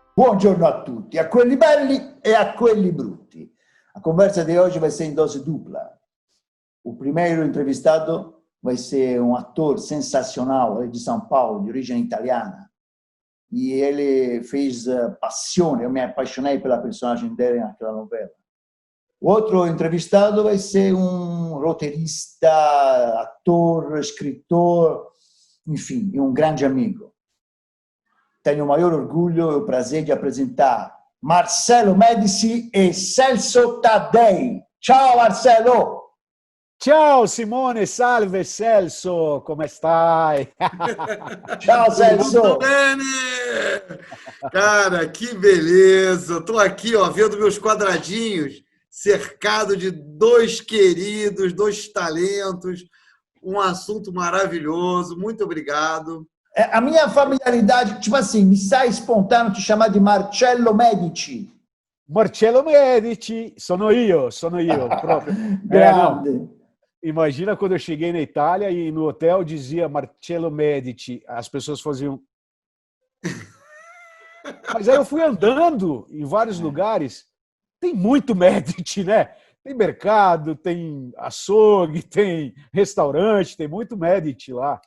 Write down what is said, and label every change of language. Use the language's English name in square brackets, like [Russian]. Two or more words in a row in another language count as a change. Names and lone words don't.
[Italian] Buongiorno a tutti, a quelli belli e a quelli brutti. [Portuguese] A conversa de hoje vai ser em dose dupla. O primeiro entrevistado vai ser um ator sensacional, de São Paulo, de origem italiana. E ele fez Passione, eu me apaixonei pela personagem dele naquela novela. O outro entrevistado vai ser um roteirista, ator, escritor, enfim, um grande amigo. Tenho o maior orgulho e o prazer de apresentar Marcello Medici e Celso Taddei. [Italian] Ciao Marcello! Ciao Simone, salve Celso, come stai? Ciao Celso! [Portuguese] Muito bene! Cara, que beleza! Estou aqui, ó, vendo meus quadradinhos, cercado de dois queridos, dois talentos, um assunto maravilhoso. Muito obrigado. A minha familiaridade, tipo assim, me sai espontâneo te chamar de Marcello Medici. [Italian] Marcello Medici, sono io proprio. [Portuguese] Grande. Imagina quando eu cheguei na Itália e no hotel dizia Marcello Medici, as pessoas faziam... Mas aí eu fui andando em vários lugares, tem muito Medici, né? Tem mercado, tem açougue, tem restaurante, tem muito Medici lá.